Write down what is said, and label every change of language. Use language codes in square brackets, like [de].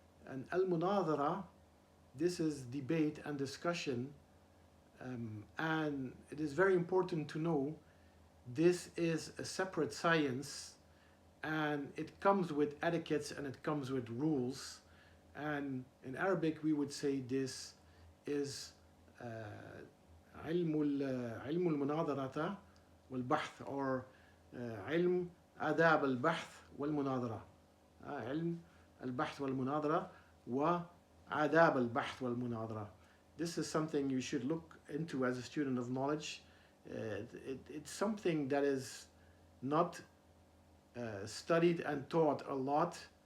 [en] And al-munadara, this is debate and discussion, and it is very important to know this is a separate science, and it comes with etiquettes and it comes with rules. And in Arabic we would say this is [ar] علم المناظرة والبحث, [en] or [ar] علم آداب البحث والمناظرة. علم البحث والمناظرة وآداب البحث والمناظرة. [en] This is something you should look into as a student of knowledge. It's something that is not studied and taught a lot.